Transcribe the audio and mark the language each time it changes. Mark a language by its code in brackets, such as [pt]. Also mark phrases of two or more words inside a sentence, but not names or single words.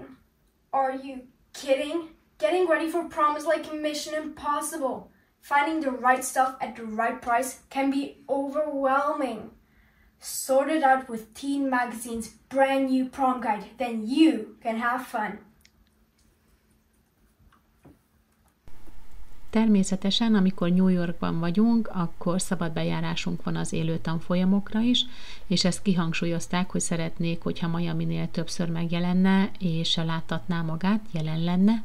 [en] Are you kidding? Getting ready for prom is like mission impossible. Finding the right stuff at the right price can be overwhelming. Sort it out with Teen Magazine's brand new prom guide. Then you can have fun. [hu] Természetesen, amikor New Yorkban vagyunk, akkor szabad bejárásunk van az élő tanfolyamokra is, és ezt kihangsúlyozták, hogy szeretnék, hogyha Miaminél többször megjelenne, és láttatná magát, jelen lenne.